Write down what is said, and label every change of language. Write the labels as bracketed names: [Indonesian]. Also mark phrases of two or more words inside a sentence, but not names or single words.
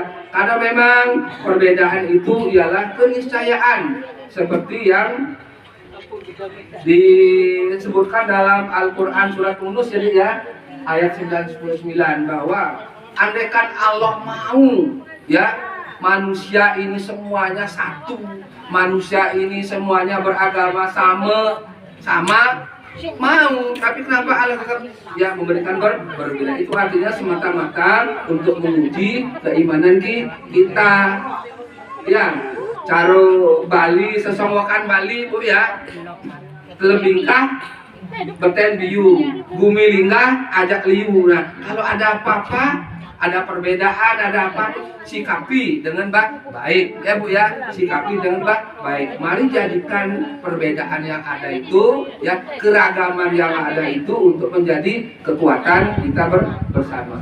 [Indonesian] Karena memang perbedaan itu ialah keniscayaan seperti yang disebutkan dalam Al-Quran surat Yunus jadi ya ayat 99 bahwa andaikan Allah mau ya manusia ini semuanya satu, manusia ini semuanya beragama sama mau, tapi kenapa Allah tetap ya memberikan berbeda? Itu artinya semata-mata untuk menguji keimanan kita ya. [Balinese] Caro Bali, sesongokan Bali Bu ya, lebingkah beten biu, bumi linggah ajak liu. [Indonesian] Nah kalau ada apa-apa ada perbedaan, ada apa, sikapi dengan baik, ya Bu ya, sikapi dengan baik. Mari jadikan perbedaan yang ada itu, ya keragaman yang ada itu untuk menjadi kekuatan kita bersama.